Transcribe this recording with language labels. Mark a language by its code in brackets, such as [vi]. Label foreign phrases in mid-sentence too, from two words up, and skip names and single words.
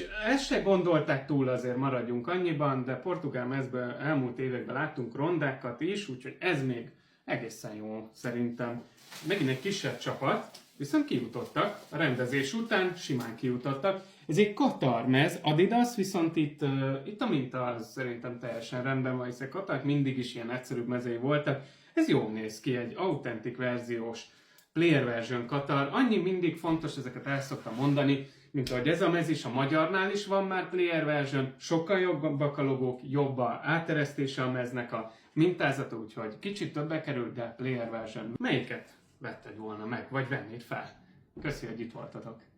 [hu] Ezt se gondolták túl, azért maradjunk annyiban, de portugál mezben elmúlt években láttunk rondákat is, úgyhogy ez még egészen jó szerintem. Megint egy kisebb csapat, viszont kijutottak, a rendezés után simán kijutottak. Ez egy Katar mez, Adidas, viszont itt a minta az szerintem teljesen rendben van, hiszen Katar mindig is ilyen egyszerűbb mezei voltak. Ez jól néz ki, egy authentic verziós [en] player version [hu] Katar. Annyi mindig fontos, ezeket el szoktam mondani, mint ahogy ez a mez is, a magyarnál is van már [en] player version, [hu] sokkal jobbak a logók, jobb a áteresztése a meznek, a mintázata, úgyhogy kicsit többe kerül, de [en] player version. [hu] Melyiket vetted volna meg, vagy vennéd fel? Köszi, hogy itt voltatok.